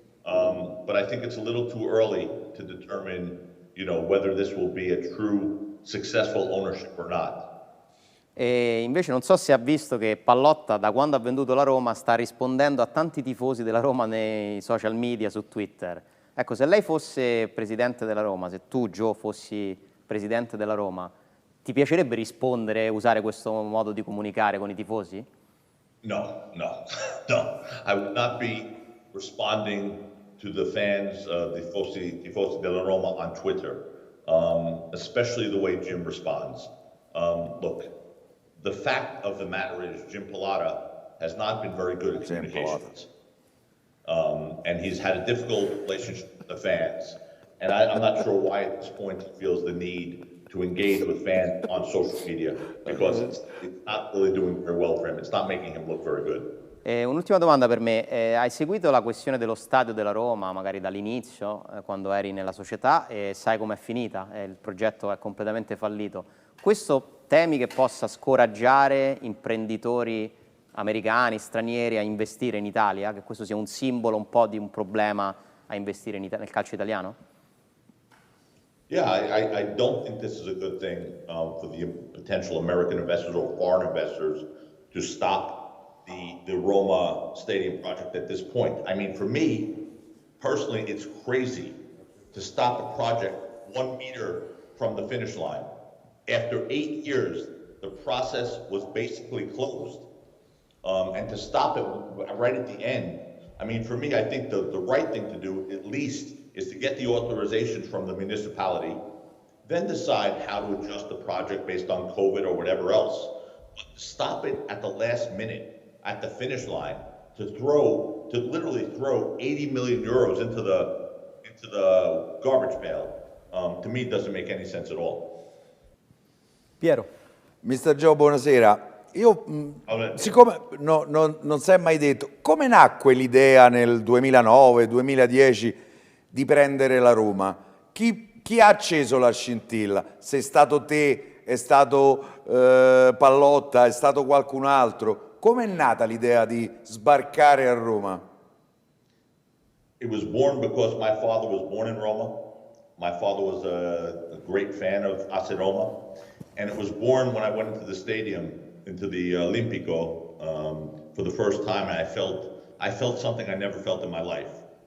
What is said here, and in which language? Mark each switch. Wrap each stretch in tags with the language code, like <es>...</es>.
<en>But I think it's a little too early to determine, whether this will be a true successful ownership or not.</en> <it>E invece non so se ha visto che Pallotta, da quando ha venduto la Roma, sta rispondendo a tanti tifosi della Roma nei social media, su Twitter. Ecco, se lei fosse presidente della Roma, se tu, Joe, fossi presidente della Roma, ti piacerebbe rispondere e usare questo modo di comunicare con i tifosi?</it> <en>No. I would not be responding to the fans,</en> <it>tifosi della Roma</it> <en>on Twitter, especially the way Jim responds. Look, the fact of the matter is Jim Pallotta has not been very good at communications. And he's had a difficult relationship with the fans. And I'm not sure why at this point he feels the need to engage with fans on social media, because it's not really doing very well for him. It's not making him look very good.</en> <it>Un'ultima domanda per me, hai seguito la questione dello stadio della Roma, magari dall'inizio, quando eri nella società, e sai com'è finita, il progetto è completamente fallito. Questo temi che possa scoraggiare imprenditori americani, stranieri a investire in Italia, che questo sia un simbolo un po' di un problema a investire nel calcio italiano?</it> <en>Yeah, I don't think this is a good thing for the potential American investors or foreign investors to stop the Roma Stadium project at this point. I mean, for me, personally, it's crazy to stop a project 1 meter from the finish line. After 8 years, the process was basically closed. And to stop it right at the end, I mean, for me, I think the right thing to do, at least, is to get the authorization from the municipality, then decide how to adjust the project based on COVID or whatever else. But to stop it at the last minute, at the finish line, to literally throw 80 million euros into the garbage pail, to me doesn't make any sense at all.</en> <it>Piero. Mr. Joe, buonasera. Io, siccome non si è mai detto, come nacque l'idea nel 2009-2010 di prendere la Roma? Chi ha acceso la scintilla? Sei stato te, è stato Pallotta, è stato qualcun altro? Come è nata l'idea di sbarcare a Roma?</it> <en>It was born because my father was born in Roma. My father was a great fan of AC Roma. And it was born when I went into the stadium, into the Olimpico, for the first time, and I felt something I never felt in my life.</en>